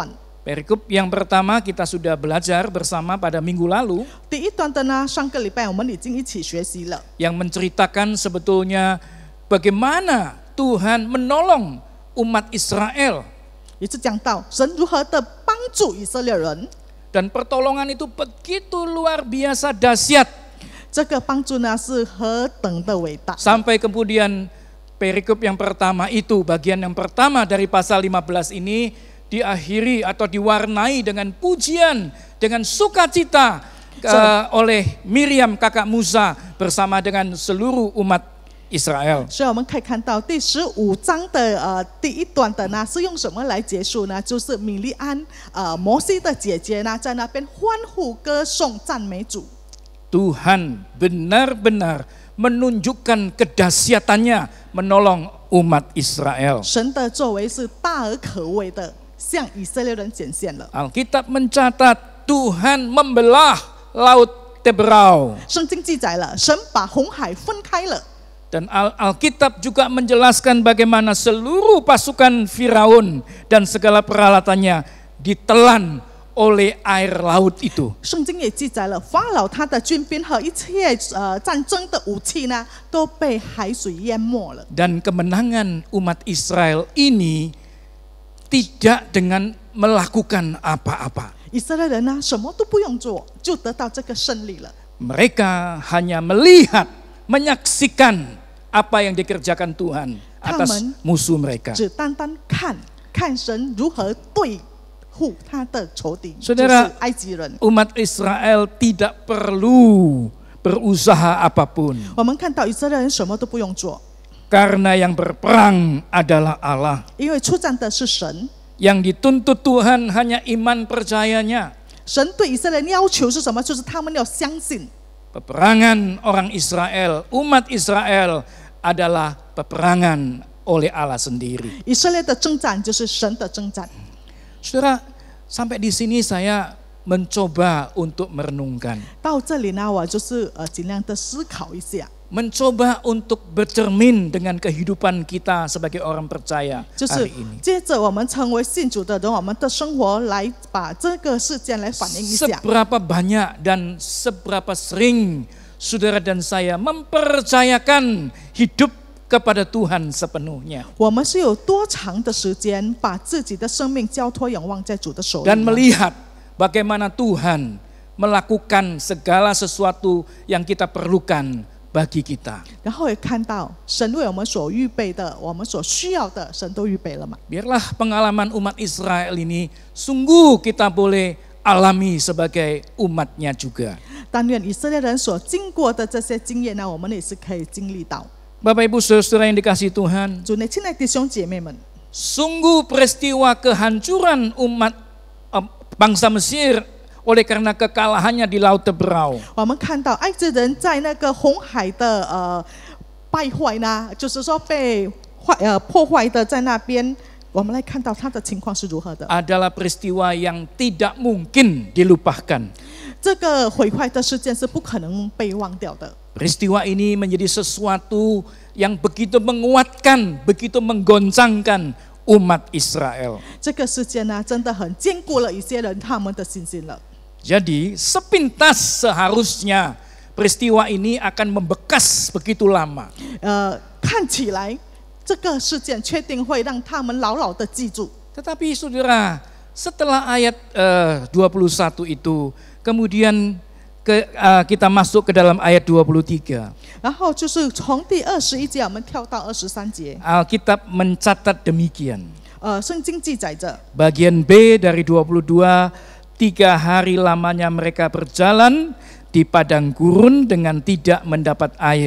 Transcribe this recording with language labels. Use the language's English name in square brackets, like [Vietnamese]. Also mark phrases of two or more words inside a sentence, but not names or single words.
[Indonesian] Perikop yang pertama kita sudah belajar bersama pada minggu lalu, [Chinese] 第一段的呢，上个礼拜我们已经一起学习了， [Indonesian] yang menceritakan sebetulnya bagaimana Tuhan menolong umat Israel. [Chinese] 也是讲到神如何的帮助以色列人， [Indonesian] Dan pertolongan itu begitu luar biasa dahsyat. [Chinese] 这个帮助呢是何等的伟大。 [Indonesian] Sampai kemudian perikop yang pertama itu, bagian yang pertama dari pasal 15 ini diakhiri atau diwarnai dengan pujian, dengan sukacita oleh Miriam kakak Musa bersama dengan seluruh umat Israel. [Chinese] 所以我们可以看到第15章的第一段的呢是用什么来结束呢？就是米利安摩西的姐姐呢在那边欢呼歌颂赞美主。 [Indonesian] Tuhan benar-benar menunjukkan kedahsyatannya menolong umat Israel. [Chinese] 神的作为是大而可畏的，向以色列人显现了。 [Indonesian] Alkitab mencatat Tuhan membelah laut Teberau. [Chinese] 圣经记载了，神把红海分开了。 [Indonesian] Dan Alkitab juga menjelaskan bagaimana seluruh pasukan Firaun dan segala peralatannya ditelan oleh air laut itu. [Chinese] 圣经也记载了，法老他的军兵和一切战争的武器呢，都被海水淹没了。 [Indonesian] Dan kemenangan umat Israel ini tidak dengan melakukan apa-apa. [Chinese] 以色列人呢，什么都不用做，就得到这个胜利了。 [Indonesian] Mereka hanya melihat, menyaksikan apa yang dikerjakan Tuhan atas musuh mereka. [Chinese] 只单单看神如何对付他的仇敌， [Indonesian] Saudara, [Chinese] 就是埃及人。 [Indonesian] umat Israel tidak perlu berusaha apapun. [Chinese] 我们看到以色列人什么都不用做， [Indonesian] Karena yang berperang adalah Allah. [Chinese] 因为出战的是神。 [Indonesian] Yang dituntut Tuhan hanya iman percayanya. [Chinese] 神对以色列人要求是什么？就是他们要相信。 [Indonesian] Peperangan orang Israel, umat Israel adalah peperangan oleh Allah sendiri. [Chinese] 以色列的征战就是神的征战。 [Indonesian] Saudara, sampai di sini saya mencoba untuk merenungkan. [Chinese] 到这里呢，我就是尽量的思考一下， [Indonesian] Mencoba untuk bercermin dengan kehidupan kita sebagai orang percaya [Chinese] 就是 [Indonesian] hari ini. [Chinese] 接着我们成为信主的人，我们的生活来把这个事件来反映一下。 [Indonesian] Seberapa banyak dan seberapa sering saudara dan saya mempercayakan hidup kepada Tuhan sepenuhnya. [Chinese] 我们是有多长的时间把自己的生命交托仰望在主的手里 [Indonesian] Dan [Chinese] 呢？ [Indonesian] melihat bagaimana Tuhan melakukan segala sesuatu yang kita perlukan bagi kita. [Chinese] 然后也看到神为我们所预备的，我们所需要的，神都预备了嘛。 [Indonesian] Biarlah pengalaman umat Israel ini sungguh kita boleh alami sebagai umatnya juga. [Chinese] 但愿以色列人所经过的这些经验呢，我们也是可以经历到。 [Indonesian] Bapak Ibu Saudara yang dikasihi Tuhan, [Chinese] 主内亲爱的弟兄姐妹们， [Indonesian] sungguh peristiwa kehancuran umat bangsa Mesir oleh karena kekalahannya di Laut Teberau. [Chinese] 我们看到埃及人在那个红海的败坏呢，就是说被破坏的在那边，我们来看到他的情况是如何的。 [Indonesian] Adalah peristiwa yang tidak mungkin dilupakan. [Chinese] 这个毁坏的事件是不可能被忘掉的。 [Indonesian] Peristiwa ini menjadi sesuatu yang begitu menguatkan, begitu menggoncangkan umat Israel. [Chinese] 这个事件呢，真的很坚固了一些人他们的信心了。 [Indonesian] Jadi sepintas seharusnya peristiwa ini akan membekas begitu lama. [Chinese] 看起来这个事件确定会让他们牢牢的记住。 [Indonesian] Tetapi saudara, setelah ayat 21 itu, kemudian kita masuk ke dalam ayat 23. [Chinese] 然后就是从第21节我们跳到23节， [Indonesian] Alkitab mencatat demikian. [Chinese] 圣经记载着， [Indonesian] Bagian B dari 22, 3 hari lamanya mereka berjalan di padang gurun dengan tidak mendapat air.